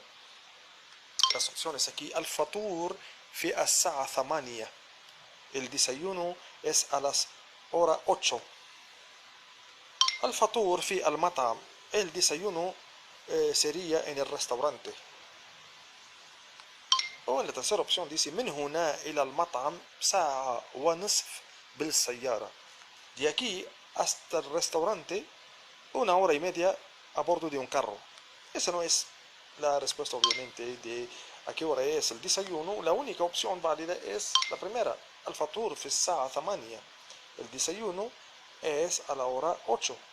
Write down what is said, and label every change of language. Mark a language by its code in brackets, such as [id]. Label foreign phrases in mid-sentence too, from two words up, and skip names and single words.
[es] Las opciones aquí: [ar] الفطور في الساعة 8, [es] el desayuno es a las hora 8. [ar] الفطور في المطعم, [es] el desayuno sería en el restaurante. O en la tercera opción dice: [ar] من هنا إلى المطعم ساعة ونصف بالسيارة. [es] De aquí hasta el restaurante 1 hora y media a bordo de un carro. Esa no es la respuesta, obviamente, de a qué hora es el desayuno. La única opción válida es la primera: [ar] الفطور في الساعة 8. [es] El desayuno es a la hora 8.